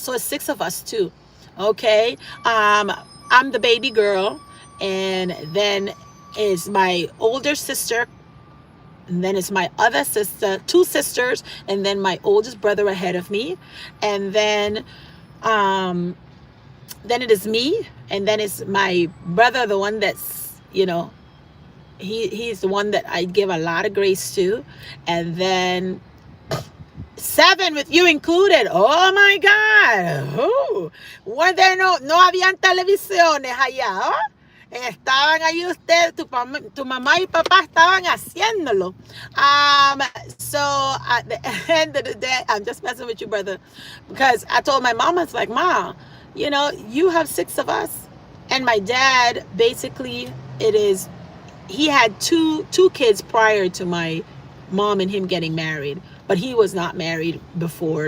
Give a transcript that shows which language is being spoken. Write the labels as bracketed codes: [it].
[en] So it's 6 of us too. Okay. I'm the baby girl, and then is my older sister, and then it's my other sister, 2 sisters, and then my oldest brother ahead of me, and then it is me, and then it's my brother, the one that's, you know, he's the one that I give a lot of grace to, and then 7 with you included. Oh my God. Oh, were there [es] no habían televisiones allá, ¿oh? Estaban ahí ustedes, tu mamá y papá estaban haciéndolo. [en] So at the end of the day, I'm just messing with you, brother, because I told my mom, it's like, Ma, you know, you have 6 of us. And my dad, basically, he had two kids prior to my mom and him getting married, but he was not married before.